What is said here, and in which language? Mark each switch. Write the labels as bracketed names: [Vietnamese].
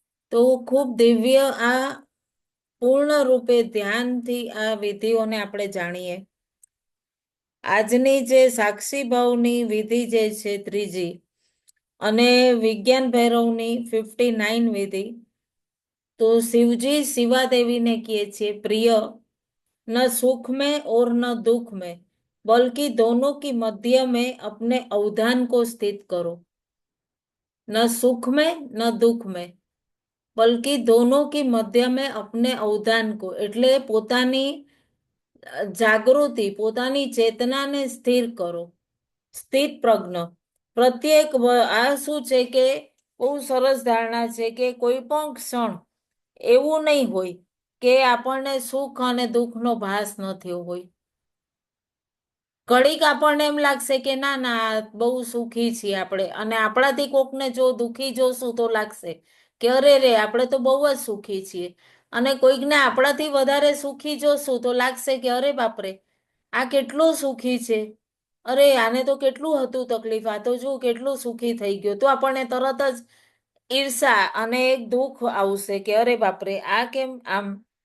[Gujarati] તો ખૂબ દિવ્ય આ પૂર્ણ રૂપે ધ્યાનથી આ વિધિઓને આપણે જાણીએ. આજની જે સાક્ષી ભાવની વિધિ જે છે ત્રીજી અને વિજ્ઞાન ભૈરવની 59 વિધિ. [Hindi] તો शिवजी शिवा देवी ने किए छे प्रिय न सुख में और न दुख में बल्कि दोनों की मध्य में अपने अवधान को स्थित करो. न सुख में न दुख में बल्कि दोनों की मध्य में अपने अवधान को [Gujarati] એટલે પોતાની જાગૃતિ, પોતાની ચેતનાને સ્થિર કરો, સ્થિત પ્રજ્ઞ. પ્રત્યેક આ શું છે કે બહુ સરસ ધારણા છે કે કોઈ પણ ક્ષણ એવું નહીં હોય કે આપણને સુખ અને દુઃખનો ભાસ ન થયો હોય. ઘડીક આપણને એમ લાગશે કે ના ના બહુ સુખી છીએ આપણે, અને આપણાથી કોકને જો દુખી જોશું તો લાગશે કે અરે રે આપણે તો બહુ જ સુખી છીએ, અને કોઈકને આપણાથી વધારે સુખી જોશું તો લાગશે કે અરે બાપરે આ કેટલો સુખી છે, અરે આને તો કેટલું હતું તકલીફ, આ તો જો કેટલું સુખી થઈ ગયો, તો આપણને તરત જ ઈર્ષા અને એક દુઃખ આવશે કે અરે બાપરે આ કેમ આમ.